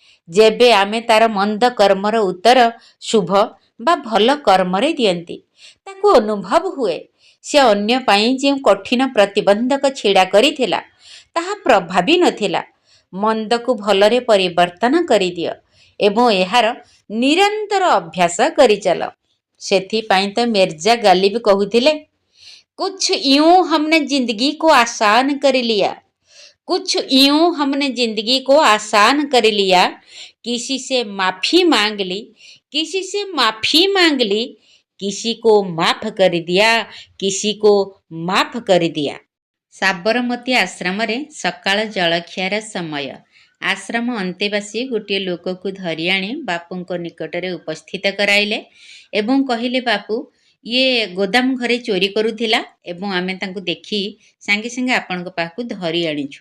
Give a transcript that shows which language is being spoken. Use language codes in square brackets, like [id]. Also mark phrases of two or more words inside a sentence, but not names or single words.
[or] ଯେବେ ଆମେ ତାର ମନ୍ଦ କର୍ମର ଉତ୍ତର ଶୁଭ ବା ଭଲ କର୍ମରେ ଦିଅନ୍ତି, ତାକୁ ଅନୁଭବ ହୁଏ ସେ ଅନ୍ୟ ପାଇଁ ଯେଉଁ କଠିନ ପ୍ରତିବନ୍ଧକ ଛିଡ଼ା କରିଥିଲା ତାହା ପ୍ରଭାବୀ ନଥିଲା। ମନ୍ଦକୁ ଭଲରେ ପରିବର୍ତ୍ତନ କରିଦିଅ ଏବଂ ଏହାର ନିରନ୍ତର ଅଭ୍ୟାସ କରିଚାଲ। ସେଥିପାଇଁ ତ ମିର୍ଜା ଗାଲିବ କହୁଥିଲେ, [hi] कुछ यूं हमने जिंदगी को आसान कर लिया, कुछ यूं हमने जिंदगी को आसान कर लिया, किसी से माफी मांग ली, किसी से माफी मांग ली, किसी को माफ कर दिया, किसी को माफ कर दिया। [or] ସାବରମତୀ ଆଶ୍ରମରେ ସକାଳ ଜଳଖିଆର ସମୟ। ଆଶ୍ରମ ଅନ୍ତେବାସୀ ଗୋଟିଏ ଲୋକକୁ ଧରି ଆଣି ବାପୁଙ୍କ ନିକଟରେ ଉପସ୍ଥିତ କରାଇଲେ ଏବଂ କହିଲେ, ବାପୁ, ଇଏ ଗୋଦାମ ଘରେ ଚୋରି କରୁଥିଲା ଏବଂ ଆମେ ତାଙ୍କୁ ଦେଖି ସାଙ୍ଗେ ସାଙ୍ଗେ ଆପଣଙ୍କ ପାଖକୁ ଧରି ଆଣିଛୁ।